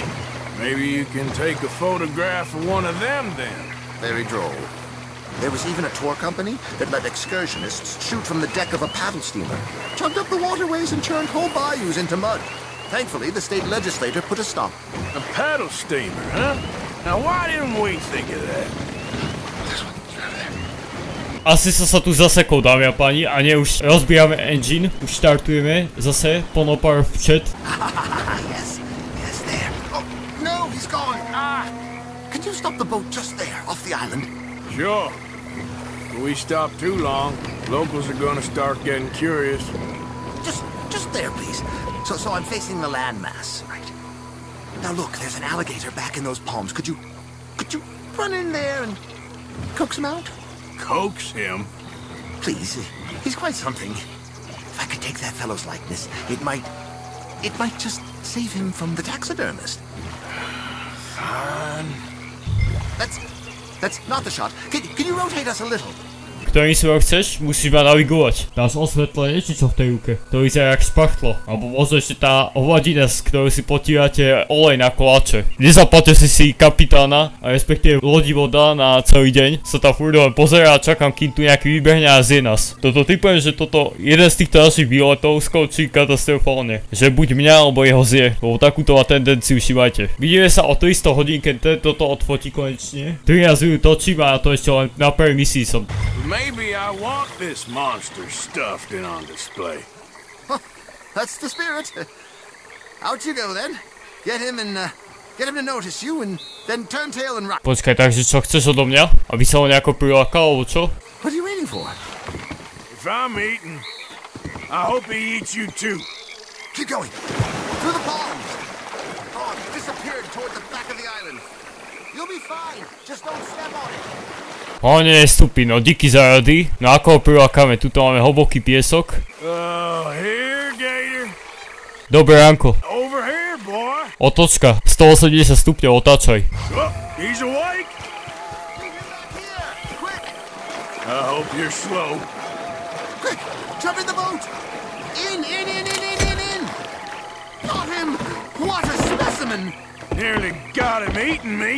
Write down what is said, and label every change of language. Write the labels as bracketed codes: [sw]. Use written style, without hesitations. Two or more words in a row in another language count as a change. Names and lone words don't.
[en] Maybe you can take a photograph of one of them then. Very droll. There was even a tour company that let excursionists shoot from the deck of a paddle steamer, chugged up the waterways and churned whole bayous into mud. Thankfully, the state legislature put a stop. A paddle steamer, huh? Now why didn't we think of that? [sk] Asi sa tu zasekol, dámy a páni, a nie už rozbijame engine, už štartujeme zase, ponopar v chat. [en] Yes, there. Oh, no, he's gone. Can you stop the boat just there, off the island? Sure. If we stop too long, locals are gonna start getting curious. Just there, please. So I'm facing the landmass, right? Now look, there's an alligator back in those palms. Could you run in there and coax him out? Coax him? Please, he's quite something. If I could take that fellow's likeness, it might just save him from the taxidermist. Fine. That's not the shot. Can you rotate us a little? [sk] Ktorým smer chceš, musíš ma navigovať. Dáš osvetlenie, či čo v tej ruke? To vyzerá jak špachtlo. Alebo možno ešte tá hovadina, z ktorou si potírate olej na koláče. Nezaplaťte si kapitána, a respektíve lodivoda na celý deň. Sa tam furt len pozerá a čakám, kým tu nejaký vybehne a zje nás. Toto typujem, že toto jeden z týchto našich výletov skončí katastrofálne. Že buď mňa, alebo jeho zje. Lebo takúto má tendenciu, všimajte. Vidíme sa o 300 hodín, keď toto odfotí konečne. 13 minút točím a to ešte len na prvej misii som. [en] Maybe I want this monster stuffed and on display. Huh, that's the spirit. Out you go then. Get him to notice you and then turn tail and run. [sk] Počkaj, takže čo chceš odo mňa? Aby sa ho nejako prilákal, alebo čo? [en] What are you waiting for? If I'm eating, I hope he eats you too. Keep going. Through the palms. Oh, it disappeared toward the back of the island. You'll be fine. Just don't step on it. [sk] O nie, stupí, no díky za rady. No ako ho prilákame, tuto máme hlboký piesok. [en] Here, Gator. [sk] Dobré ránko. [en] Over here, boy. [sk] Otočka, 180 stupňov, otáčaj. [en] Oh, he's awake. Quick. I hope you're slow. Quick, jump in the boat. In. Got him. What a specimen. Nearly got him eating me.